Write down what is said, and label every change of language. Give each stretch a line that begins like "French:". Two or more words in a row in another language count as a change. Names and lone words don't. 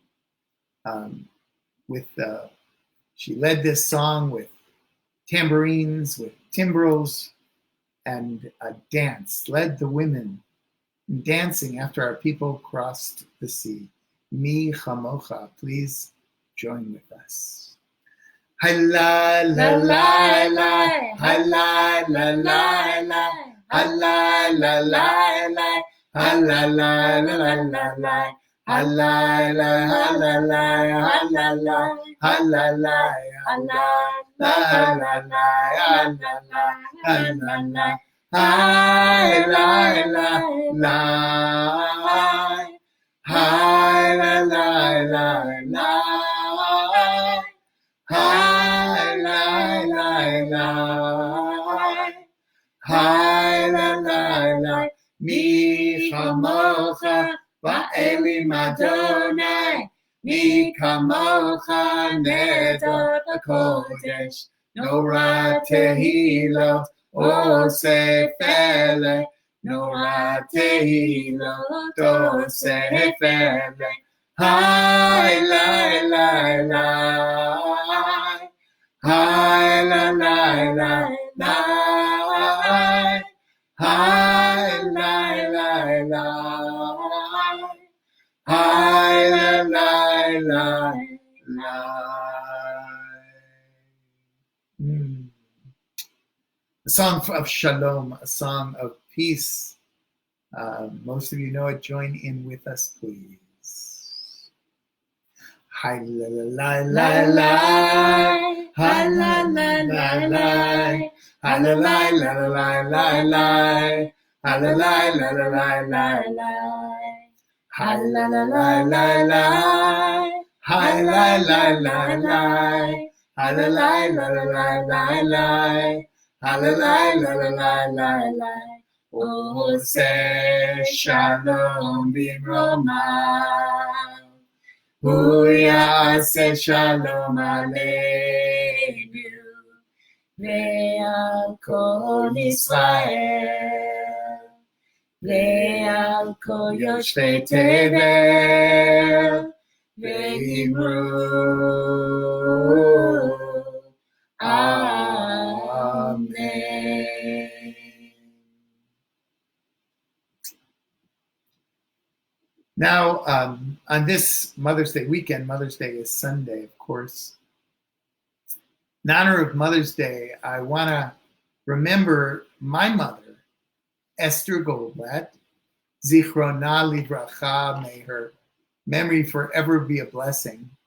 English: She led this song with tambourines, with timbrels, and a dance, led the women dancing after our people crossed the sea.
Hebrew: מי כמוכה,
English: please join with us. Halai la la la, halai la la la, halai la la la, halai la la la la, halai la la la, halai la, halai la, halai la la la. Hi la la la, hi la la la la, hi la la la, hi la la
Hebrew: כמוכה באלים אדני. מי כמוכה נאדר בקודש. נורא תהילות עושה פלא. נורא תהילות עושה פלא. Hi, lai, lai, lai. Hi, la, lai, lai, lai. Hi, lai, lai, lai. Hi, la, lai, lai, lai.
English: A song of shalom, a song of peace. Most of you know it. Join in with us, please. Hi, la, la, la, la, la. Hi, la, la, la, la. Hi, la, la, la, la, la, la. Hi, la, la, la, la, la, la. Hi, la, la, la, la, la. Hi, la, la, la, la. Hi, la, la, la, la, la, la. Hi, la, la, la, la, la, la.
Hebrew: עושה שלום במרומיו. הוא יעשה שלום עלינו ועל כל ישראל ועל כל יושבי תבל ואמרו אמן.
English: Now, on this Mother's Day weekend, Mother's Day is Sunday, of course. In honor of Mother's Day, I want to remember my mother, Esther Goldblatt,
Hebrew: זכרונה לברכה,
English: may her memory forever be a blessing.